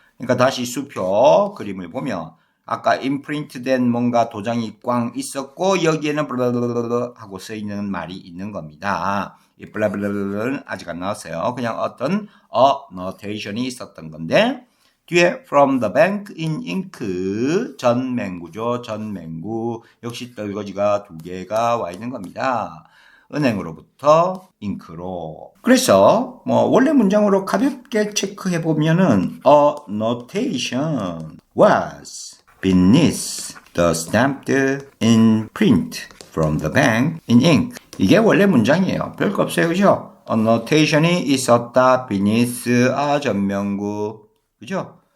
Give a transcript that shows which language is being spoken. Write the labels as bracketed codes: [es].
[ko] 그러니까 다시 수표 그림을 보면 아까 임프린트된 뭔가 도장이 꽝 있었고 여기에는 블라블라블라 하고 써 있는 말이 있는 겁니다. 이 블라블라블라는 아직 안 나왔어요. 그냥 어떤 notation이 있었던 건데 뒤에 [en] from the bank in ink [ko] 전맹구죠. 전맹구 역시 떨거지가 두 개가 와 있는 겁니다. 은행으로부터 잉크로. 그래서 뭐 원래 문장으로 가볍게 체크해 보면은 [en] a notation was beneath the stamped imprint from the bank in ink. [ko] 이게 원래 문장이에요. 별거 없어요. 그죠? a notation이 있었다. beneath 전명구. 그죠?